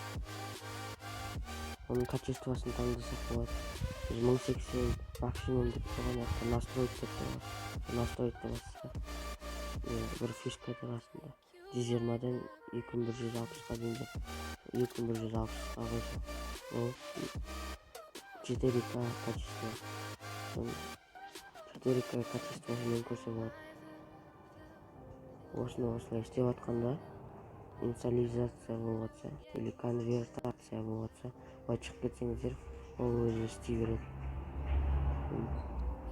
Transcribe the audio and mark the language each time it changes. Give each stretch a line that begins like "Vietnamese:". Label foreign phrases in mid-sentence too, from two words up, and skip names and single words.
Kazakh: Оның качествосын таңдасақ болады. Біз 1080 максимум деп тұрған яқта настроить деп тұрған. Настроить деп басса. Бір фишка тұрасында. 120-дан 2160-ға дейін деп. 2160-ға қойса. Ол 4К качество. 4К качествосымен көрсе болады. Осыны осылай істеп атқанда инициализация болып атса,
Russian: или конвертация
Kazakh: болып атса, былай шығып кетсеңіздер, ол өзі істей береді.